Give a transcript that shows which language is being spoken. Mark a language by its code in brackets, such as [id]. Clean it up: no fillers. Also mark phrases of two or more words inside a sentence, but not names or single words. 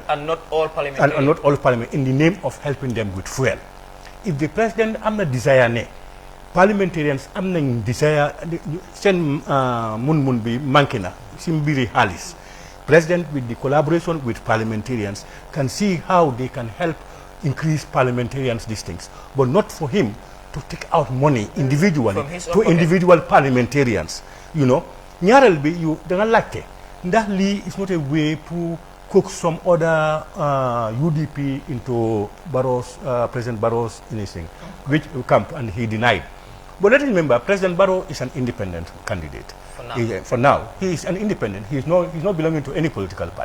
[en] And not all parliamentarians. And not all parliament in the name of helping them with fuel. If the president [wo] am na desire ne parliamentarians am nañ desire seen mun bi manqué na si mbiri xaalis [en] president with the collaboration with parliamentarians can see how they can help increase parliamentarians these things, but not for him to take out money individually to individual parliamentarians. [wo] Ñaareel bi da nga laajte ndax lii [en] is not a way to cook some other UDP into President Barrow's anything, which camp, and he denied. But let's remember, President Barrow is an independent candidate. For now, he is an independent. He's not belonging to any political party.